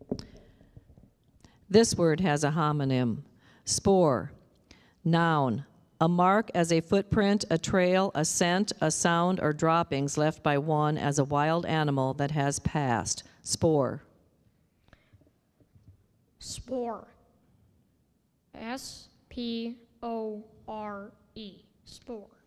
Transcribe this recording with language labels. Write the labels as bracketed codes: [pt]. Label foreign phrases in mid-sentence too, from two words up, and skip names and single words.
[en] This word has a homonym. Spore. Noun. A mark as a footprint, a trail, a scent, a sound, or droppings left by one as a wild animal that has passed. Spore. Spore. S-P-O-R-E. Spore.